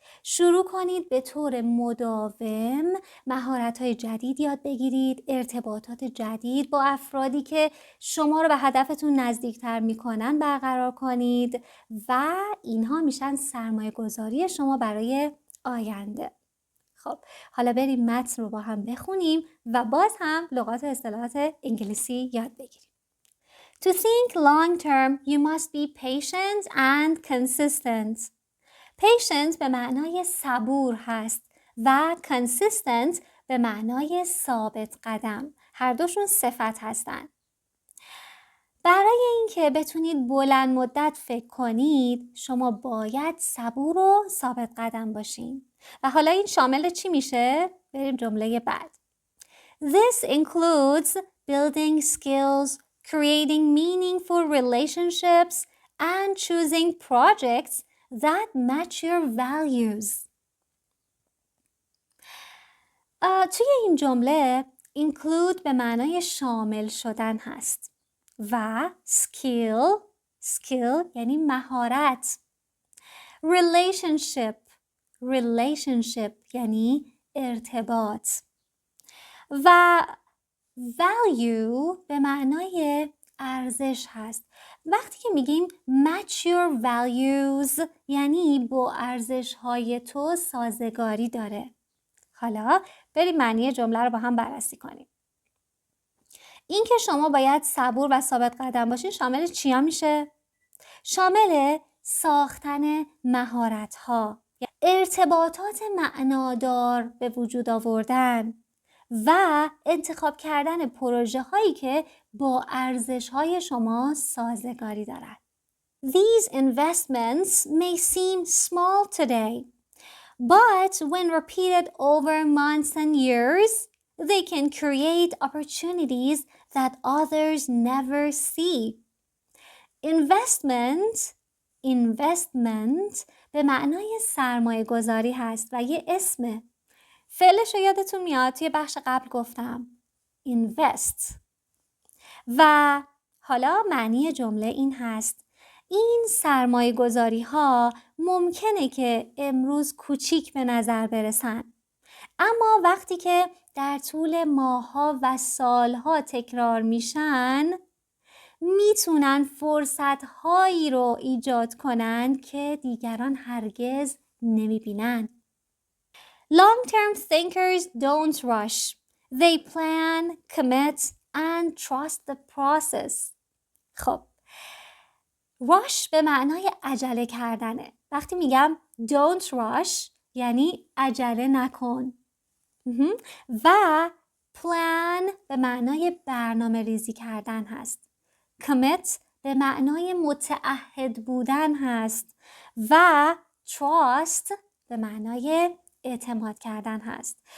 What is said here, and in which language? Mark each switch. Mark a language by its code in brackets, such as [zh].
[fa] شروع کنید به طور مداوم مهارت‌های جدید یاد بگیرید، ارتباطات جدید با افرادی که شما رو به هدفتون نزدیکتر میکنن برقرار کنید و اینها میشن سرمایه گذاری شما برای آینده. خب حالا بریم متن رو با هم بخونیم و باز هم لغات و اصطلاحات انگلیسی یاد بگیریم. [en] To think long term, you must be patient and consistent. [fa] Patient به ma'nای صبور هست و consistent به معنای ثابت قدم. هر دوشون صفت هستن. برای اینکه بتونید بلند مدت فکر کنید، شما باید صبور و ثابت قدم باشین. و حالا این شامل چی میشه؟ بریم جمله بعد. [en] This includes building skills, creating meaningful relationships, and choosing projects that match your values. [fa] توی این جمله include به معنای شامل شدن هست و skill یعنی مهارت. Relationship یعنی ارتباط و value به معنای ارزش هست. وقتی که میگیم [en] match your values [fa] یعنی با ارزش های تو سازگاری داره. حالا بریم معنی جمله رو با هم بررسی کنیم. این که شما باید صبور و ثابت قدم باشین شامل چیا میشه؟ شامل ساختن مهارت ها، ارتباطات معنادار به وجود آوردن و انتخاب کردن پروژه هایی که با ارزش های شما سازگاری دارند. [en] These investments may seem small today, but when repeated over months and years, they can create opportunities that others never see. [fa] Investment به معنای سرمایه گذاری هست و یه اسمه. فعلش رو یادتون میاد توی بخش قبل گفتم invest. و حالا معنی جمله این هست این سرمایه گذاری ها ممکنه که امروز کوچیک به نظر برسن، اما وقتی که در طول ماه‌ها و سال‌ها تکرار میشن میتونن فرصت‌هایی رو ایجاد کنن که دیگران هرگز نمیبینن. [en] Long-term thinkers don't rush. They plan, commit, and trust the process. [fa] خب rush به معنای عجله کردنه. وقتی میگم [en] don't rush [fa] یعنی عجله نکن. و plan به معنای برنامه ریزی کردن هست. commit به معنای متعهد بودن هست و trust به معنای اعتماد کردن هست.